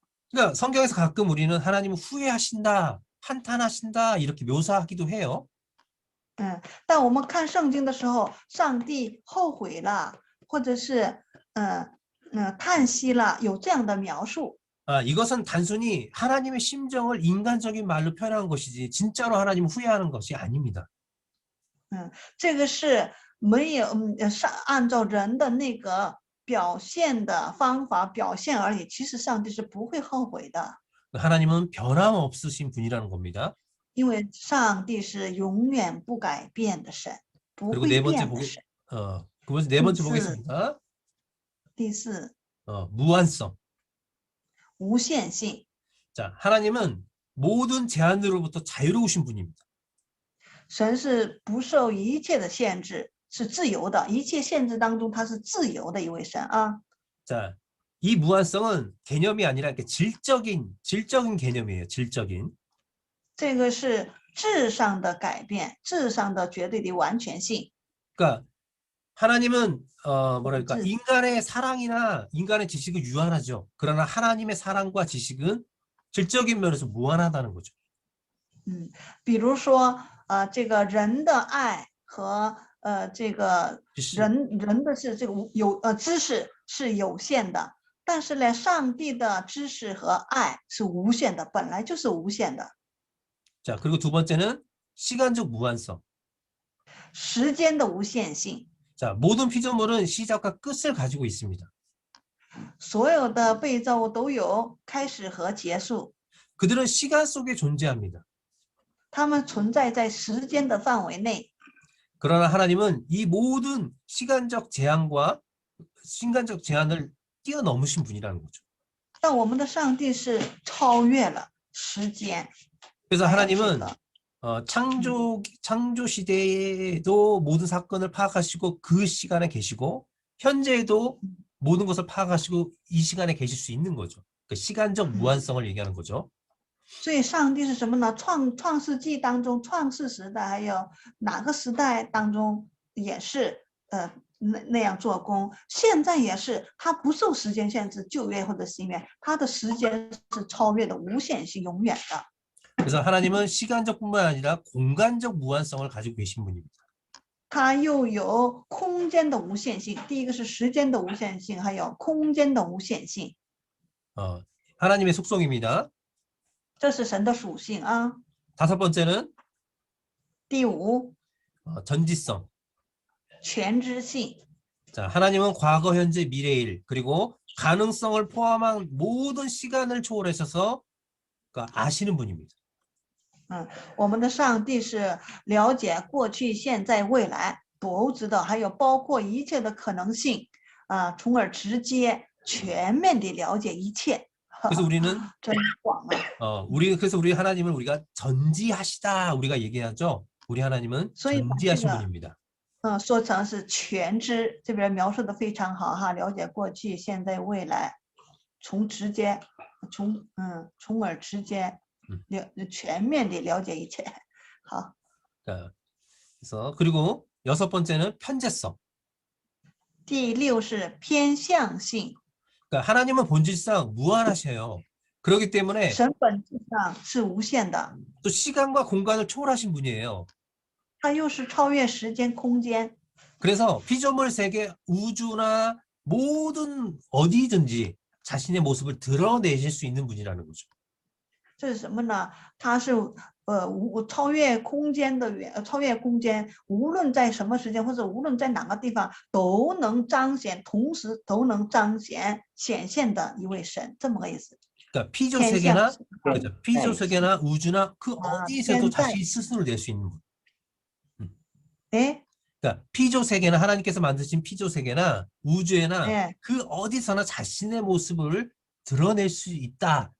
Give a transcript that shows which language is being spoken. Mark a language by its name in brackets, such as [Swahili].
[Korean] 그러니까 성경에서 가끔 우리는 하나님은 후회하신다, 한탄하신다 이렇게 묘사하기도 해요. [Chinese] 但我们看圣经的时候，上帝后悔了，或者是叹息了，有这样的描述。 [Korean] 이것은 단순히 하나님의 심정을 인간적인 말로 표현한 것이지 진짜로 하나님을 후회하는 것이 아닙니다. [Chinese] 这个是没有是按照人的那个表现的方法表现而已，其实上帝是不会后悔的， [Korean] 하나님은 변함없으신 분이라는 겁니다. [Chinese] 因为上帝是永远不改变的神，不 [Korean] 그리고 [Chinese] 会 [Korean] 네 번째 [Chinese] 变的神。 [Korean] 네 번째 그 보겠습니다. [Chinese] 第四， [Korean] 무한성. [Chinese] 无限性。 [Korean] 자, 하나님은 모든 제한으로부터 자유로우신 분입니다. [Chinese] 神是不受一切的限制，是自由的，一切限制当中他是自由的一位神啊。 [Korean] 자, 이 무한성은 개념이 아니라 이렇게 질적인 개념이에요. 질적인. [Chinese] 这个是质上的改变，质上的绝对的完全性。 [Korean] 그러니까 하나님은 뭐랄까 질. 인간의 사랑이나 인간의 지식은 유한하죠. 그러나 하나님의 사랑과 지식은 질적인 면에서 무한하다는 거죠. [Chinese] 比如说这个人的爱和这个 [Korean] 지식. [Chinese] 人的是这个知识是有限的，但是呢，上帝的知识和爱是无限的，本来就是无限的。 [Korean] 자, 그리고 두 번째는 시간적 무한성. [Chinese] 时间的无限性， [Korean] 자, 모든 피조물은 시작과 끝을 가지고 있습니다. [Chinese] 所有的被造物都有开始和结束， [Korean] 그들은 시간 속에 존재합니다. [Chinese] 它们存在在时间的范围内。 [Korean] 그러나 하나님은 이 모든 시간적 제한을 뛰어넘으신 분이라는 거죠. [Chinese] 但我们的上帝是超越了时间， [Korean] 그래서 [Chinese] 还有这 [Korean] 하나님은 [Chinese] 个 [Korean] 창조 시대에도 모든 사건을 파악하시고 그 시간에 계시고 현재에도 모든 것을 파악하시고 이 시간에 계실 수 있는 거죠. 그 시간적 무한성을 얘기하는 거죠. [Chinese] 所以上帝是什么呢？创世纪当中，创世时代还有哪个时代当中也是那样做工，现在也是，他不受时间限制，旧约或者新约，他的时间是超越的无限性，永远的。 [Korean] 그래서 하나님은 시간적뿐만 아니라 공간적 무한성을 가지고 계신 분입니다. [Chinese] 它又有空间的无限性，第一个是时间的无限性，还有空间的无限性， [Korean] 하나님의 속성입니다. [Chinese] 这是神的属性啊。 [Korean] 다섯 번째는 [Chinese] 第五， [Korean] 전지성. [Chinese] 全知性， [Korean] 자, 하나님은 과거, 현재, 미래일 그리고 가능성을 포함한 모든 시간을 초월하셔서 아시는 분입니다. [Chinese] 我们的上帝是了解过去、现在、未来都知道，还有包括一切的可能性从而直接全面的了解一切。 [Korean] 그래서 우리는 [Chinese] 真广啊！ [Korean] 그래서 우리 하나님을 우리가 전지하시다 우리가 얘기하죠. 우리 하나님은 [Chinese] 所以把这 [Korean] 전지하신 [Chinese] 个 [Korean] 분입니다. [Chinese] 说成是全知，这边描述的非常好哈，了解过去、现在、未来，从而直接全面的了解一切。好， [Korean] 그래서 그리고 여섯 번째는 편재성. [Chinese] 第六是偏向性， [Korean] 그러니까 하나님은 본질상 무한하셔요. 그렇기 때문에 [Chinese] 神本质上是无限的， [Korean] 또 시간과 공간을 초월하신 분이에요. [Chinese] 它又是超越时间、空间。 [Korean] 그래서 피조물 세계, 우주나 모든 어디든지 자신의 모습을 드러내실 수 있는 분이라는 거죠. [Chinese] 这是什么呢？它是超越空间的超越空间，无论在什么时间或者无论在哪个地方都能彰显，同时都能彰显显现的一位神，这么个意思。 [Korean] 그러니까 피조 세계나 그렇죠. 피조 네. 세계나 우주나 그 어디에서도 현재. 자신 스스로 낼 수 있는 분. 네, 그러니까 피조 세계나 하나님께서 만드신 피조 세계나 우주에나 네. 그 어디서나 자신의 모습을 드러낼 수 있다.